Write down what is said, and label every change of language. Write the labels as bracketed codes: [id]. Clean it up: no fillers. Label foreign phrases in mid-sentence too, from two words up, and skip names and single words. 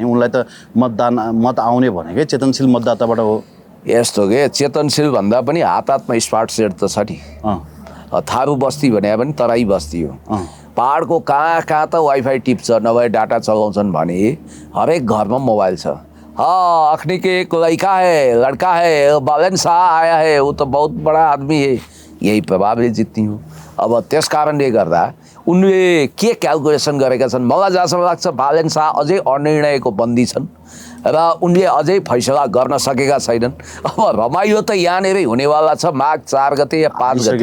[ne] उनलाई त मत आउने भनेकै चेतनशील मतदाताबाट हो। यस्तो के चेतनशील भन्दा पनि हातमा स्मार्ट सेट त छ नि। थारू बस्ती भने पनि तराई बस्ती हो। पहाडको कहाँ कहाँ त वाइफाई टिप्छ, नभए डाटा चलाउँछन् भने हरेक घरमा मोबाइल छ। [hi] हाँ, अखनी के एक लड़का है, लड़का है, बालन शाह आया है, वो तो बहुत बड़ा आदमी है, [ne] यही प्रभावले जित्ने हो। अब त्यस कारणले गर्दा उनले के क्यालकुलेसन गरेका छन् मलाई जहाँसम्म लाग्छ बालन शाह अझै अनिर्णयको बन्दी छन् र उनले अझै फैसला गर्न सकेका छैनन्। अब रमाइलो त यहाँनिरै हुनेवाला छ। माघ 4 गते या 5 गते,